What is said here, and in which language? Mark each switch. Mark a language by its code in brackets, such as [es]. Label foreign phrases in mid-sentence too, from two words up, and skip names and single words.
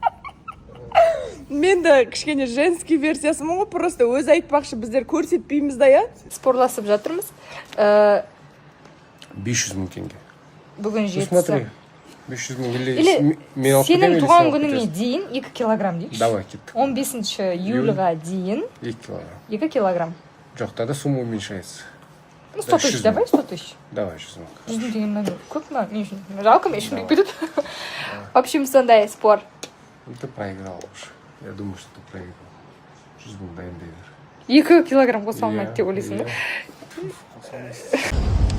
[kk] Мен де кішкене женский версиясымын ғой, просто өзі айтпақшы, біздер көрсетпейміз да, я? Спорласып жатырмыз. 500 мың теңге. Бүгін жетісі. Смотри, 500 мың Или сенің туған күніңе дейін 2 килограмм дейікші. Давай, кет. 15 июльға дейін 2 килограмм. 2 килограмм. Жоқ, [ru] тогда сумма уменьшается. 100 тысяч, давай 100 тысяч. [kk] Давай, 100 мың. 100 мың деген много. Көп ма? Мен үшін. Жалко, мен үшін кетеді. [ru] В общем, [kk] сондай спор. [ru] Ты проиграл уже. Я думаю, что ты проиграл. [kk] 100 мың дайындай бер. 2 килограмм қоса алмайды деп ойлайсың ба?